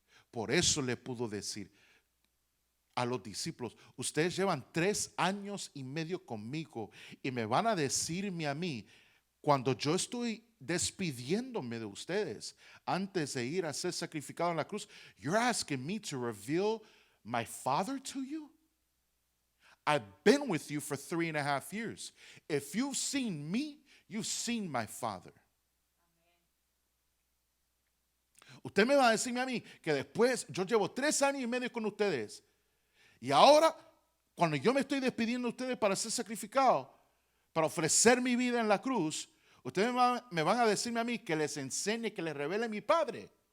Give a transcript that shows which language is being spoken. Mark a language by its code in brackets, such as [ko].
[es] Por eso le pudo decir a los discípulos, ustedes llevan 3 años y medio conmigo y me van a decirme a mí, cuando yo estoy despidiéndome de ustedes antes de ir a ser sacrificado en la cruz, [en] you're asking me to reveal my Father to you? I've been with you for 3.5 years. If you've seen me, you've seen my Father. [es] Usted me va a decirme a mí que después yo llevo 3 años y medio con ustedes y ahora cuando yo me estoy despidiendo de ustedes para ser sacrificado, para ofrecer mi vida en la cruz, ustedes me van a decirme a mí que les enseñe, que les revele mi Padre.